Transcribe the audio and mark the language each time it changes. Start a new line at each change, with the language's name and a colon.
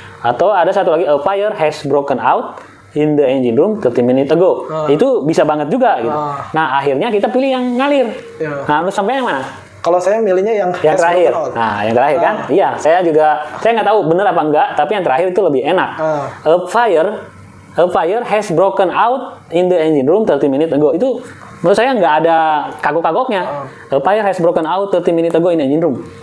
Indonesian: Atau ada satu lagi,
English: a fire has broken out in the engine room 30 minutes ago.
Indonesian: Itu bisa banget juga gitu. Nah, akhirnya kita pilih yang ngalir. Nah, harus sampai yang mana? Kalau saya milihnya yang terakhir. Nah, yang terakhir kan? Iya, saya nggak tahu benar apa enggak, tapi yang terakhir itu lebih enak.
English: A fire has broken out in the engine room 30 minutes ago.
Indonesian: Itu menurut saya nggak ada kagok-kagoknya.
English: A fire has broken out 30 minutes ago in the engine room.